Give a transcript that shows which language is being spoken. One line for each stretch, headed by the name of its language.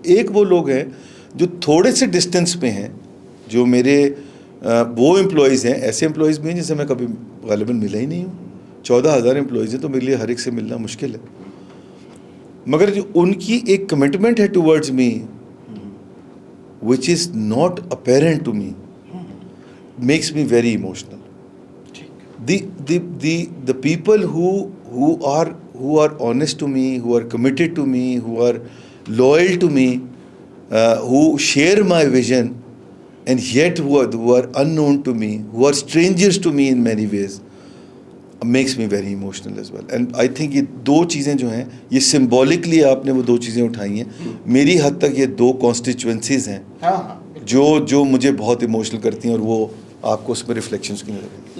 Urdu: ایک وہ لوگ ہیں جو تھوڑے سے ڈسٹینس پہ ہیں, جو میرے وہ امپلائیز ہیں, ایسے امپلائیز بھی ہیں جن سے میں کبھی غالباً ملا ہی نہیں ہوں. 14,000 امپلائیز ہیں تو میرے لیے ہر ایک سے ملنا مشکل ہے, مگر جو ان کی ایک کمٹمنٹ ہے
English: Towards me which is not apparent to me makes me very emotional. The people who are honest to me, who are committed to me, who are loyal to me, who share my vision, and yet who are unknown to me, who are strangers to me in many ways, makes me very emotional as well. And I think
Urdu: یہ دو چیزیں جو ہیں, یہ symbolically آپ نے وہ دو چیزیں اٹھائی ہیں. میری حد تک یہ دو کانسٹیچوئنسیز ہیں جو مجھے بہت ایموشنل کرتی ہیں, اور وہ آپ کو اس میں ریفلیکشنس کی نظر آئیں گی.